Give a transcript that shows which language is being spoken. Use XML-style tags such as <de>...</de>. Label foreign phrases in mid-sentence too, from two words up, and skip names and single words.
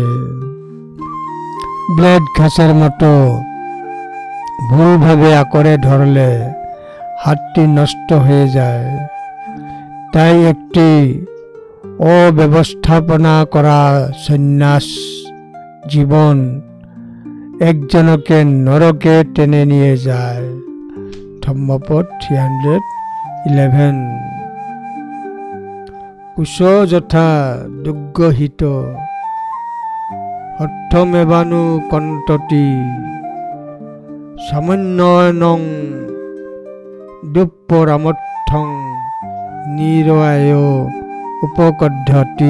<bn>ব্লেড ঘাসের মতো ভুলভাবে আঁকড়ে ধরলে হাতটি নষ্ট হয়ে যায়। তাই একটি অব্যবস্থাপনা করা সন্ন্যাস জীবন একজনকে নরকে টেনে নিয়ে যায়। ধম্মপদ 311।</bn> <pi>কুশ যথা দুগ্গহিত অর্থমেবানু কণ্টতি সামান্যনং দুপ্পরামর্থং নিরয়ায় উপকদ্ধতি।</pi>